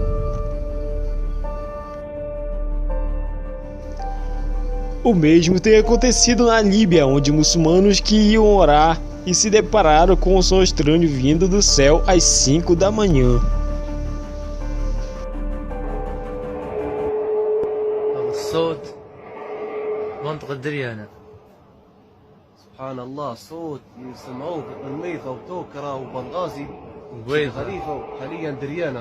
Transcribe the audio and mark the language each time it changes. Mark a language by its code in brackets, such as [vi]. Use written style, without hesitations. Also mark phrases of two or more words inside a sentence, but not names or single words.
[pt] O mesmo tem acontecido na Líbia, onde muçulmanos que iam orar e se depararam com um som estranho vindo do céu às 5 da manhã. [ar] سبحان الله صوت يسمعوه بالميضة وتوكرة وبنغازي وخليفة وحاليا دريانة.